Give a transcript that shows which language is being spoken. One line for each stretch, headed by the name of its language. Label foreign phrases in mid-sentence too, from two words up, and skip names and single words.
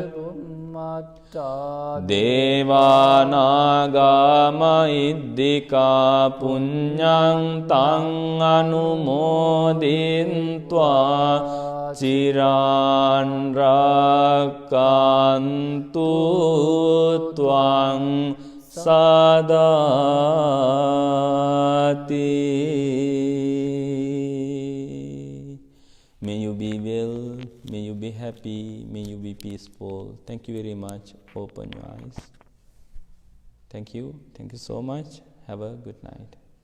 Pali: දේවානාගා මහිද්దికා පුඤ්ඤන්තං අනුමෝදිත්වා චිරන් රක්ඛන්තු ත්වං සදාති.
English: May you be well, may you be happy, may you be peaceful. Thank you very much. Open your eyes. Thank you so much. Have a good night.